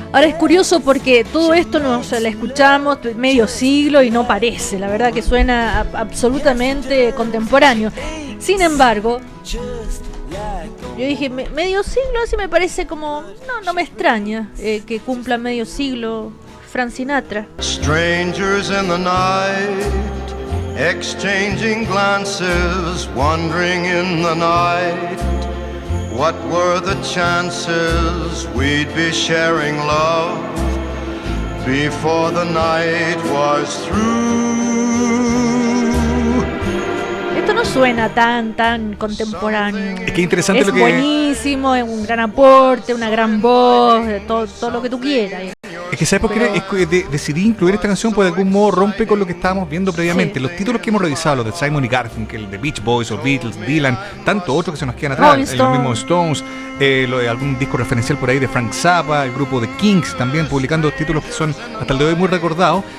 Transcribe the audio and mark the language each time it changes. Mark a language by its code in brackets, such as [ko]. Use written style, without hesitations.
[es] Ahora es curioso porque todo esto la escuchamos medio siglo y no parece, la verdad que suena absolutamente contemporáneo. Sin embargo, yo dije, medio siglo, así me parece como, no me extraña que cumpla medio siglo Frank Sinatra. [en] Strangers in the night, exchanging glances, wandering in the night, what were the chances we'd be sharing love before the night was through? [es] Esto no suena tan contemporáneo. Es que interesante es lo que... buenísimo, es un gran aporte, una gran voz, todo lo que tú quieras. Es que ¿sabes por qué decidí incluir esta canción? Pues de algún modo rompe con lo que estábamos viendo previamente. Sí. Los títulos que hemos revisado, los de Simon y Garfunkel, de Beach Boys o Beatles, Dylan, tanto otros que se nos quedan atrás, los mismos Stones, algún disco referencial por ahí de Frank Zappa, el grupo de Kings también publicando títulos que son hasta el de hoy muy recordados.